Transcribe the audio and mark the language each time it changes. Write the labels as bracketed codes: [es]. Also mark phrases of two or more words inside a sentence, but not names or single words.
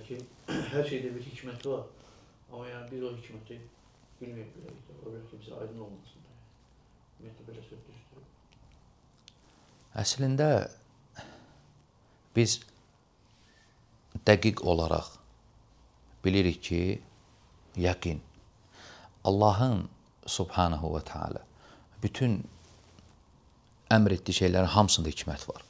[tr] ki, her şeyde bir hikmeti var. Ama yani biz o hikmeti bilmiyoruz. O belki bize aydın olmasın. Hikmeti böyle söktürüyor. [az] Əslində biz dəqiq olaraq bilirik ki, yəqin Allahın Subhanahu və Teala bütün əmr etdiyi şeylərin hamısında hikmət var.